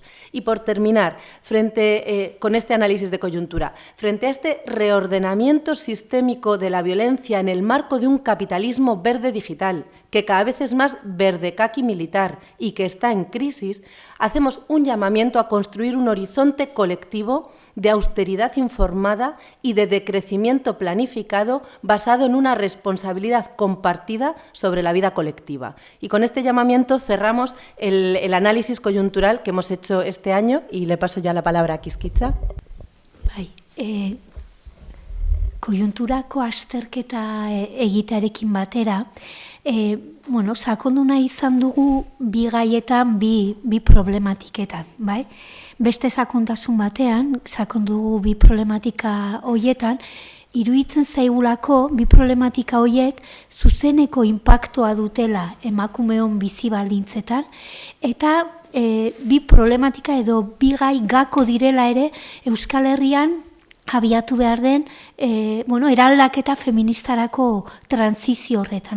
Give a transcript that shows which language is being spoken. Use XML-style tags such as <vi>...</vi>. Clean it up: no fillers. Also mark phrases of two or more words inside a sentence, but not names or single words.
<es>Y por terminar, con este análisis de coyuntura, frente a este reordenamiento sistémico de la violencia en el marco de un capitalismo verde digital, que cada vez es más verde caqui militar y que está en crisis, hacemos un llamamiento a construir un horizonte colectivo de austeridad informada y de decrecimiento planificado basado en una responsabilidad compartida sobre la vida colectiva. Y con este llamamiento cerramos el análisis coyuntural que hemos hecho este año y le paso ya la palabra a Kizkitza.</es> <eu>Koiunturako azterketa egitearekin batera, sakondu nahi izan dugu bi gaietan, bi problematiketan, bai? Beste sakontasun batean, sakondu dugu bi problematika horietan, iruditzen zaigulako bi problematika horiek zuzeneko inpaktoa dutela emakumeon bizi baldintzetan, eta bi problematika edo bi gai gako direla ere Euskal Herrian abiatu behar den eraldaketa feministarako transizio horretan.</eu>